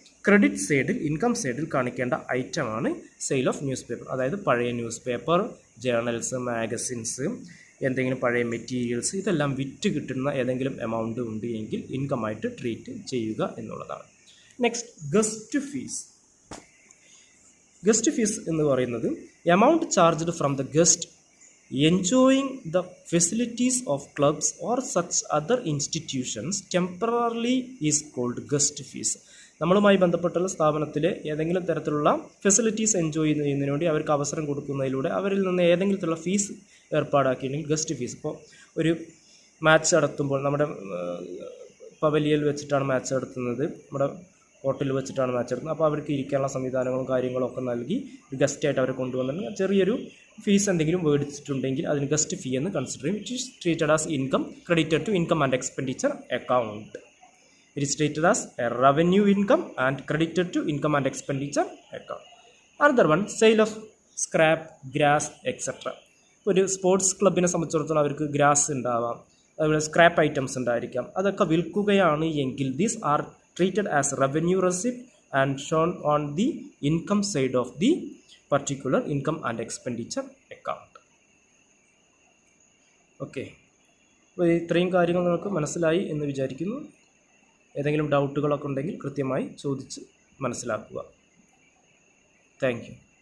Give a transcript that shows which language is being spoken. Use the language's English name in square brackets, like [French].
[Malayalam] Credit സൈഡിൽ income സൈഡിൽ കാണിക്കേണ്ട ഐറ്റമാണ് സെയിൽ ഓഫ് ന്യൂസ് പേപ്പർ. അതായത് പഴയ ന്യൂസ് പേപ്പർ, ജേർണൽസ്, മാഗസിൻസ്, എന്തെങ്കിലും പഴയ മെറ്റീരിയൽസ്, ഇതെല്ലാം വിറ്റ് കിട്ടുന്ന ഏതെങ്കിലും എമൗണ്ട് ഉണ്ട് എങ്കിൽ ഇൻകമായിട്ട് ട്രീറ്റ് ചെയ്യുക എന്നുള്ളതാണ്. [English] Next, guest fees. [Malayalam] Guest fees എന്ന് പറയുന്നത് [English] Amount charged from the guest enjoying the facilities of clubs or such other institutions temporarily is called guest fees. [Malayalam] നമ്മളുമായി ബന്ധപ്പെട്ടുള്ള സ്ഥാപനത്തിലെ ഏതെങ്കിലും തരത്തിലുള്ള ഫെസിലിറ്റീസ് എൻജോയ് ചെയ്യുന്നതിന് വേണ്ടി അവർക്ക് അവസരം കൊടുക്കുന്നതിലൂടെ അവരിൽ നിന്ന് ഏതെങ്കിലും തരത്തിലുള്ള ഫീസ് ഏർപ്പാടാക്കിയിട്ടുണ്ടെങ്കിൽ ഗസ്റ്റ് ഫീസ്. ഇപ്പോൾ ഒരു മാച്ച് നടത്തുമ്പോൾ നമ്മുടെ പവലിയൽ വെച്ചിട്ടാണ് മാച്ച് നടത്തുന്നത്, നമ്മുടെ ഹോട്ടലിൽ വെച്ചിട്ടാണ് മാച്ച് നടത്തുന്നത്. അപ്പോൾ അവർക്ക് ഇരിക്കാനുള്ള സംവിധാനങ്ങളും കാര്യങ്ങളും ഒക്കെ നൽകി ഒരു ഗസ്റ്റായിട്ട് അവരെ കൊണ്ടുവന്നിട്ടുണ്ടെങ്കിൽ ചെറിയൊരു ഫീസ് എന്തെങ്കിലും മേടിച്ചിട്ടുണ്ടെങ്കിൽ അതിന് ഗസ്റ്റ് ഫീ എന്ന് കൺസിഡർ ചെയ്യും. [English] It is treated as income credited to income and expenditure account. It is treated as a revenue income and credited to income and expenditure account. Another one, sale of scrap, grass etcetera. [Malayalam] ഒരു sports ക്ലബിനെ സംബന്ധിച്ചിടത്തോളം അവർക്ക് grass ഉണ്ടാവാം, അതുപോലെ scrap items ഉണ്ടായിരിക്കാം. അതൊക്കെ വിൽക്കുകയാണ് എങ്കിൽ [English] These are treated as revenue receipt and shown on the income side of the particular income and expenditure account. [Malayalam] Okay, അപ്പോൾ ഇത്രയും കാര്യങ്ങൾ നിങ്ങൾക്ക് മനസ്സിലായി എന്ന് വിചാരിക്കുന്നു. ഏതെങ്കിലും ഡൗട്ടുകളൊക്കെ ഉണ്ടെങ്കിൽ കൃത്യമായി ചോദിച്ച് മനസ്സിലാക്കുക. [English] Thank you.